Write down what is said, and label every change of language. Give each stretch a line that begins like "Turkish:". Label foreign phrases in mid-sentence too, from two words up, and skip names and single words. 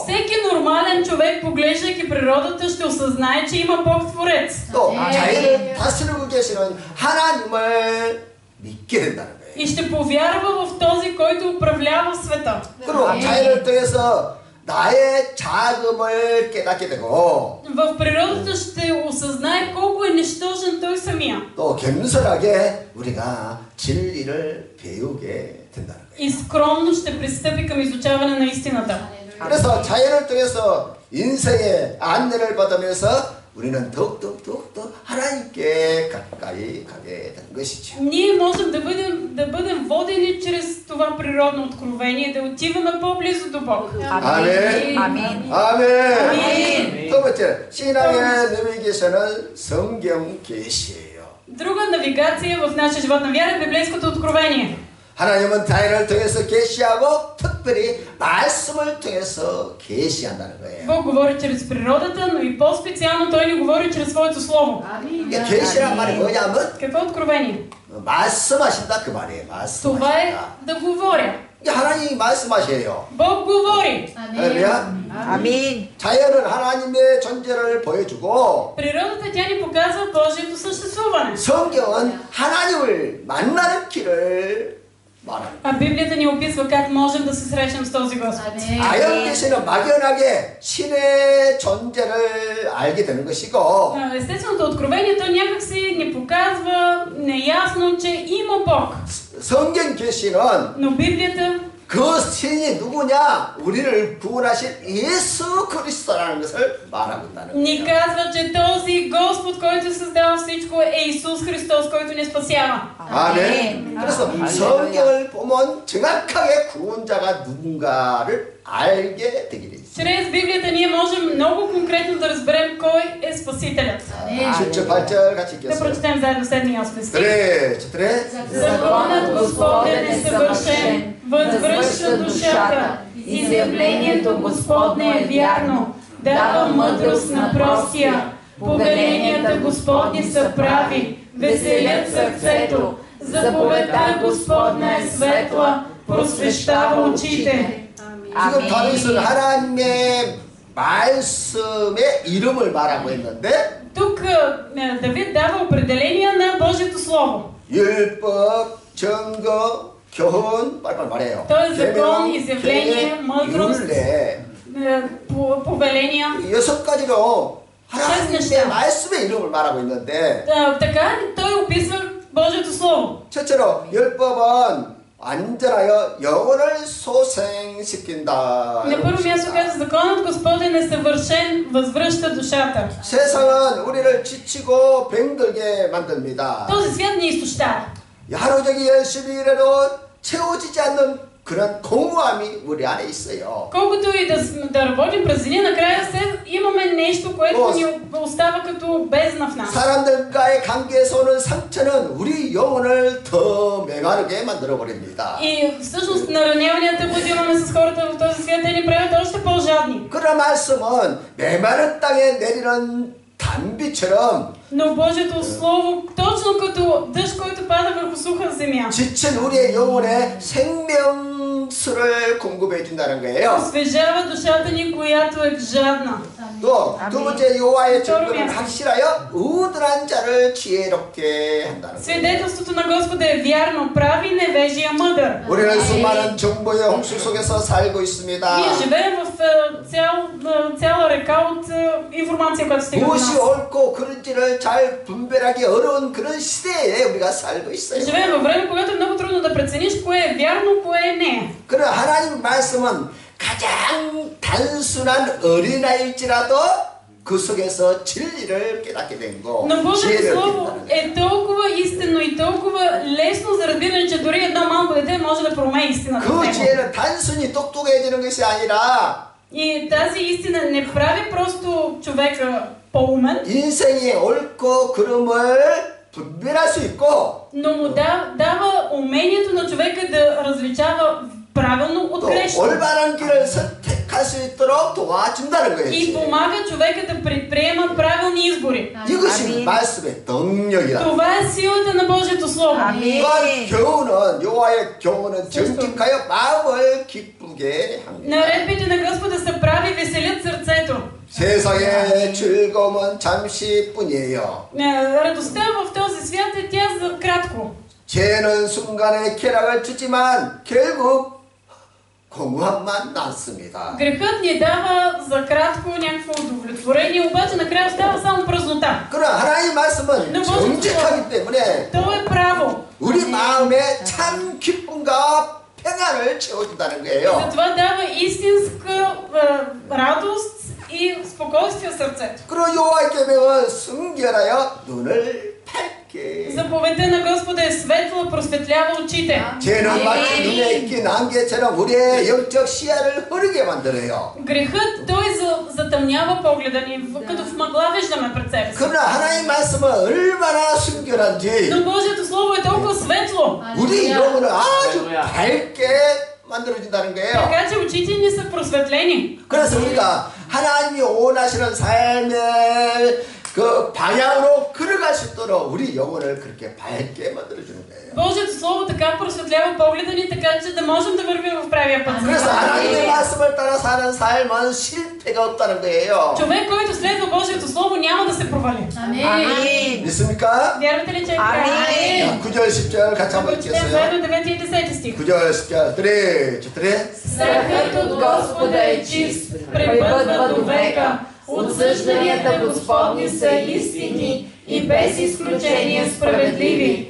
Bulgarian: Всеки нормален човек, поглеждайки природата, ще осъзнае, че има Бог Творец.
Korean: 또 자연을 다스리고 계시는 하나님을 믿게 된다는 거예요.
Bulgarian: И ще повярва в този, който управлява света.
Korean: 그리고 자연을 통해서 나의 자금을 깨닫게 되고
Bulgarian: В природата ще осъзнае колко е нищожен той самия.
Korean: 또 겸손하게 우리가 진리를 배우게 된다는 거예요.
Bulgarian: И скромно ще пристъпи към изучаване на истината.
Korean: 그래서 자연을 통해서 인생의 안내를 받으면서 우리는 더욱더 하나님께 가까이 가게 되는 것이죠.
Bulgarian: Ние можем да бъдем водени чрез това природно откровение, да отиваме по-близо до Бог.
Korean: 아멘. 아멘. 아멘. 두 번째, 신앙의 내비게이션은 성경 계시예요.
Bulgarian: Друга навигация в нашия живот на вяра е библейското откровение.
Korean: 하나님은 자연을 통해서 계시하고 특별히 말씀을 통해서 계시한다는 거예요.
Bulgarian: Бог говори чрез природата, но и по-специално Той ни говори чрез Своето Слово.
Korean: 그러니까 계시란 말이 뭐냐면
Bulgarian: Какво е откровение?
Korean: 말씀하신다 그 말이에요.
Bulgarian: Това е
Korean: 말씀하신다.
Bulgarian: да говоря.
Korean: 하나님이 말씀하셔요.
Bulgarian: Бог говори.
Korean: 할렐루야. 아멘. 자연은 하나님의 존재를 보여주고
Bulgarian: Природата тя ни показва Божието съществуване.
Korean: 성경은 하나님을 만나는 길을 말합니다.
Bulgarian: А Библията ни описва как можем да се срещнем с този Господ.
Korean: 자연 계시는 막연하게 신의 존재를 알게 되는 것이고
Bulgarian: Естественото откровение то някак си ни показва неясно, че има Бог.
Korean: 성경 계시는
Bulgarian: Но Библията
Korean: 그 신이 누구냐? 우리를 구원하신 예수 그리스도라는 것을 말하고 있다는
Bulgarian: ни
Korean: 거예요.
Bulgarian: казва, че този Господ, който всичко е Исус Христос, който ни спасява.
Korean: 아멘. 그래서 성경을 보면 정확하게 구원자가 누군가를 알게 되게 돼 있어요.
Bulgarian: Чрез Библията ние можем много конкретно да разберем кой е Спасителят.
Korean: 7절 8절 같이
Bulgarian: Да
Korean: 읽겠어요.
Bulgarian: прочетем заедно 7 и 8 стих. 3, Законът Господен е съвършен, възвръща душата. Изявлението Господне е вярно, дава мъдрост на простия. Повеленията Господни са прави, веселят сърцето. Заповедта Господна е светла, просвещава очите.
Korean: 지금 다윗은 하나님의 말씀의 이름을 말하고 있는데
Bulgarian: Тук Давид дава определение на Божието Слово.
Korean: 율법, 증거, 교훈 빨리빨리 말해요.
Bulgarian: Той е закон,
Korean: 계명,
Bulgarian: изявление,
Korean: 계획,
Bulgarian: мъдрост,
Korean: 율례
Bulgarian: повеления.
Korean: 6가지로 하나님의
Bulgarian: неща.
Korean: 말씀의 이름을 말하고 있는데
Bulgarian: Така той описва Божието Слово.
Korean: 첫째로 율법은 완전하여 영혼을 소생시킨다.
Bulgarian: На първо място казва, законът Господен е съвършен, възвръща душата.
Korean: 세상은 우리를 지치고 병들게 만듭니다.
Bulgarian: Този свят ни изтощава.
Korean: 하루 종일 열심히 일해도 채워지지 않는 그런 공허함이 우리 안에 있어요.
Bulgarian: Колкото и да работим през деня, накрая имаме нещо, което ни остава като бездна в нас.
Korean: 사람들과의 관계에서 오는 상처는 우리 영혼을 더 메마르게 만들어 버립니다.
Bulgarian: И всъщност нараняванията, които имаме с хората в този свят, те ни правят още по-жадни.
Korean: 그런 말씀은 메마른 땅에 내리는 단비처럼
Bulgarian: Но Божието Слово, точно като дъжд, който пада върху суха земя,
Korean: 지친 우리의 영혼에 생명수를 공급해 준다는 거예요.
Bulgarian: освежава душата ни, която е жадна.
Korean: 또 두 번째 여호와의 증거는 처음이야. 확실하여 의들한 자를 지혜롭게 한다는 거예요.
Bulgarian: Свидетелството на Господа е вярно, прави невежия мъдър.
Korean: 우리는 수많은 정보의 홍수 속에서 살고 있습니다.
Bulgarian: Ние живеем в цяла река от информация, която стига до
Korean: 무엇이
Bulgarian: нас.
Korean: 옳고 그른지를 잘 분별하기 어려운 그런 시대에 우리가 살고 있어요.
Bulgarian: Живеем във време, когато е много трудно да прецениш кое е вярно, кое е не.
Korean: 그러나 하나님 말씀은 가장 단순한 어린아이일지라도 그 속에서 진리를 깨닫게 된 거,
Bulgarian: Но Божието
Korean: 지혜를
Bulgarian: Слово
Korean: 깨닫는 거.
Bulgarian: е толкова истинно и толкова лесно за разбиране, че дори едно малко дете може да промени истината в
Korean: 그
Bulgarian: него.
Korean: 지혜는 단순히 똑똑해지는 것이 아니라
Bulgarian: И тази истина не прави просто човека по-умен,
Korean: 인생이 옳고 그름을 분별할 수 있고
Bulgarian: но му дава умението на човека да различава правилно от
Korean: 또
Bulgarian: грешно.
Korean: 올바른 길을 선택할 수 있도록 도와준다는
Bulgarian: И
Korean: 거예요.
Bulgarian: помага човека да предприема правилни избори.
Korean: 이것이 말씀의 능력이다.
Bulgarian: Това е силата на Божието Слово.
Korean: 또한 교훈은 여호와의 교훈은 정직하여 마음을 기쁘게 합니다.
Bulgarian: Наредбите на Господа са прави, веселят сърцето.
Korean: 세상의 즐거움은 잠시뿐이에요.
Bulgarian: Радостта в този свят е тя за кратко.
Korean: 죄는 순간의 쾌락을 주지만 결국 공허함만 남습니다.
Bulgarian: Грехът ни дава за кратко някакво удовлетворение, обаче накрая остава само празнота.
Korean: 그러나 하나님의 말씀은 너 정직하기 때문에
Bulgarian: То е право.
Korean: 우리 마음에 참 기쁨과 평안을 채워준다는 거예요.
Bulgarian: Затова дава истинска радост и спокойствие в сърцето.
Korean: 그리고 여호와의 계명은 순결하여 눈을 밝게.
Bulgarian: Заповедта на Господа е светла, просветлява очите.
Korean: 죄는 마치 눈에 낀 안개처럼 우리의 영적 시야를 흐리게 만들어요.
Bulgarian: Грехът той затъмнява погледа ни, като в мъгла виждаме пред себе си.
Korean: 그러나 하나님의 말씀은 얼마나 순결한지
Bulgarian: Но Божието Слово е толкова светло,
Korean: 우리 영혼을 아주 밝게 만들어준다는 거예요.
Bulgarian: така че очите ни са просветлени.
Korean: 그래서 우리가 하나님이 원하시는 삶의 그 방향으로 걸어갈 수 있도록 우리 영혼을 그렇게 밝게 만들어주는 거예요.
Bulgarian: Божието Слово така просветлява погледа ни, така че да можем да вървим в правия път.
Korean: 그래서 하나님의 말씀을 따라 사는 삶은 실패가 없다는 거예요.
Bulgarian: Човек, който следва Божието Слово, няма да се провали.
Korean: 믿습니까?
Bulgarian: Вярвате ли, че е така?
Korean: 자, 9절 10절 같이 한번
Bulgarian: Прочетем
Korean: 읽겠어요.
Bulgarian: заедно 9 и 10 стих.
Korean: 9절 10절 3, 4
Bulgarian: Страхът от Господа е чист, пребъдва до века. Отсъжданията Господни са истини и без изключение справедливи.